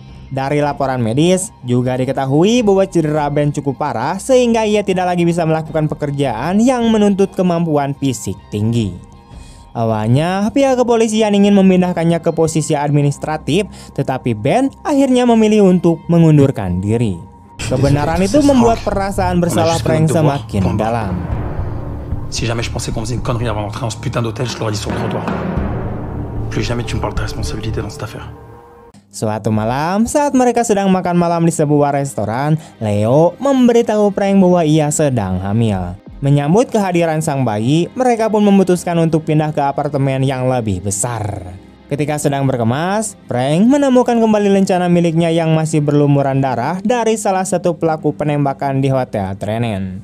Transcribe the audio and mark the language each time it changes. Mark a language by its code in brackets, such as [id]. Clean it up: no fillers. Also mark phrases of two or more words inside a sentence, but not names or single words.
[id] Dari laporan medis, juga diketahui bahwa cedera Ben cukup parah sehingga ia tidak lagi bisa melakukan pekerjaan yang menuntut kemampuan fisik tinggi. Awalnya, pihak kepolisian ingin memindahkannya ke posisi administratif, tetapi Ben akhirnya memilih untuk mengundurkan diri. Kebenaran itu membuat perasaan bersalah Frank semakin dalam. [fr] Si jamais je pensais qu'on faisait une connerie avant d'entrer dans ce putain d'hôtel, je l'aurais dit sur le trottoir. Plus jamais tu me parles de responsabilité dans cette affaire. [id] Suatu malam, saat mereka sedang makan malam di sebuah restoran, Leo memberitahu Frank bahwa ia sedang hamil. Menyambut kehadiran sang bayi, mereka pun memutuskan untuk pindah ke apartemen yang lebih besar. Ketika sedang berkemas, Frank menemukan kembali lencana miliknya yang masih berlumuran darah dari salah satu pelaku penembakan di Hotel Trenen.